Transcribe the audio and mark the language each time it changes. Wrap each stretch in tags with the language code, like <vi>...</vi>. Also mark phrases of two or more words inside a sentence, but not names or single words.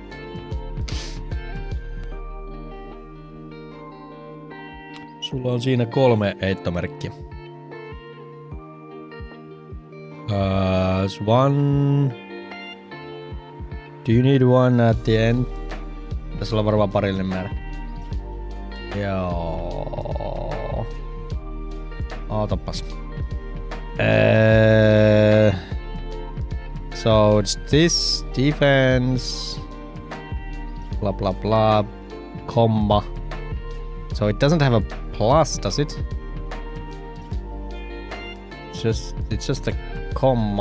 <fi>Sulla on siinä 3 heittomerkkiä.</fi> <en>One. Do you need one at the end?</en> <fi>Tässä on varmaan parillinen määrä. Joo. Ootapas.</fi> <en>So it's this defense. Blah blah blah. Comma. So it doesn't have a plus, does it? It's just a comma.</en>